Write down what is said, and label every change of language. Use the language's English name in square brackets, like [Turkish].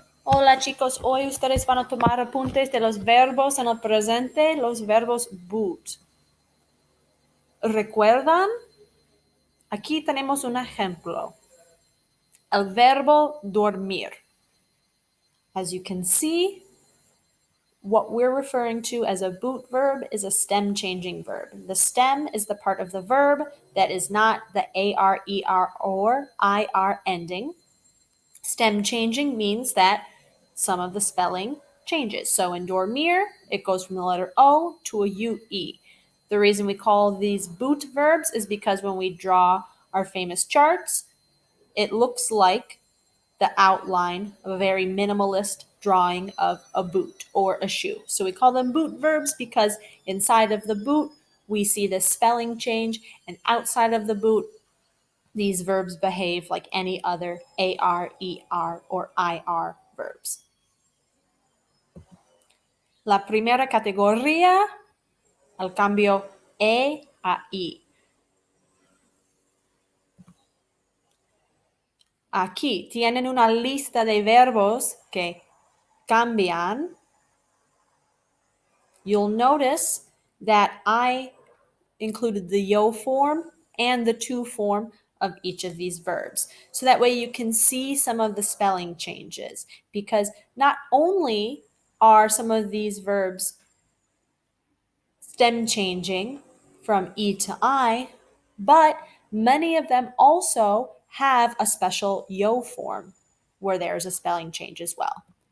[Spanish] Hola chicos, hoy ustedes van a tomar apuntes de los verbos en el presente, los verbos boot. ¿Recuerdan? Aquí tenemos un ejemplo. El verbo dormir. [English] As you can see, what we're referring to as a boot verb is a stem changing verb. The stem is the part of the verb that is not the AR, ER, or IR ending. Stem changing means that some of the spelling changes. So in dormir, it goes from the letter O to a UE. The reason we call these boot verbs is because when we draw our famous charts, it looks like the outline of a very minimalist drawing of a boot or a shoe. So we call them boot verbs because inside of the boot, we see the spelling change, and outside of the boot, these verbs behave like any other AR, ER, or IR verbs. [Spanish] La primera categoría, el cambio E a I. Aquí tienen una lista de verbos que cambian. [English] You'll notice that I included the yo form and the to form of each of these verbs. So that way you can see some of the spelling changes, because not only are some of these verbs stem changing from E to I, but many of them also have a special yo form where there's a spelling change as well.